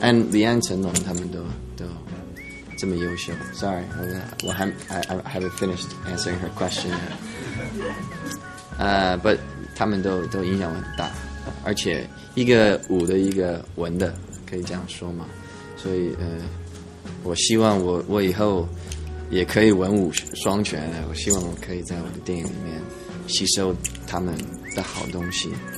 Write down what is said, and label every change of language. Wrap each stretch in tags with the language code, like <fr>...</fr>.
<zh>And 李安、成龙他们都这么优秀。</zh> <en>Sorry， I haven't finished answering her question yet.</en> <zh>But 他们都影响我很大，而且一个武的，一个文的，可以这样说嘛。所以我希望我以后也可以文武双全的。我希望我可以在我的电影里面吸收他们的好东西。</zh>